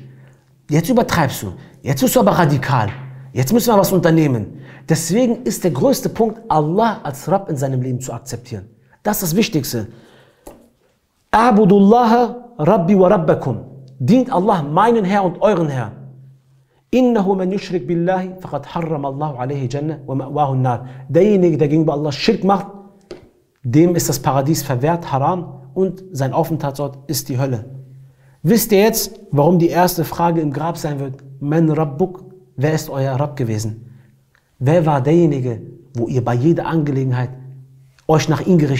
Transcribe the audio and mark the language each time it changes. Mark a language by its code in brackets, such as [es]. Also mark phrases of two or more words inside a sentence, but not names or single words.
[de] Jetzt übertreibst du. Jetzt bist du aber radikal. Jetzt müssen wir was unternehmen. Deswegen ist der größte Punkt, Allah als Rabb in seinem Leben zu akzeptieren. Das ist das Wichtigste. [ar] اعبدوا الله ربي وربكم. [de] Dient Allah, meinen Herr und euren Herr. [ar] إنه من يشرك بالله فقد حرم الله عليه الجنة ومأواه النار. [de] Derjenige, der gegenüber Allah Schirk macht, dem ist das Paradies verwehrt, haram, und sein Aufenthaltsort ist die Hölle. Wisst ihr jetzt, warum die erste Frage im Grab sein wird? [ar] من ربك, [de] wer ist euer Rabb gewesen? Wer war derjenige, wo ihr bei jeder Angelegenheit euch nach ihm gerichtet habt?